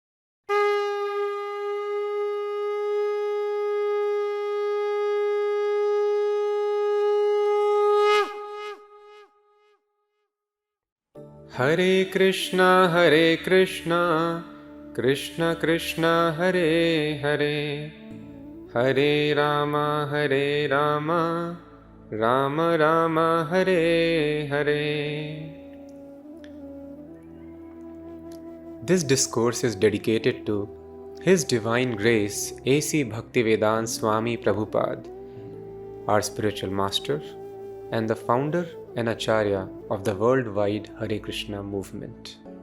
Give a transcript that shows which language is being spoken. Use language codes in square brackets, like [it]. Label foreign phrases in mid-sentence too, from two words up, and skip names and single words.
[sa] हरे कृष्णा कृष्ण कृष्ण हरे हरे, हरे राम राम राम हरे हरे. [en] This discourse is dedicated to His Divine Grace A.C. Bhaktivedanta Swami Prabhupada, our spiritual master and the founder and Acharya of the worldwide Hare Krishna movement.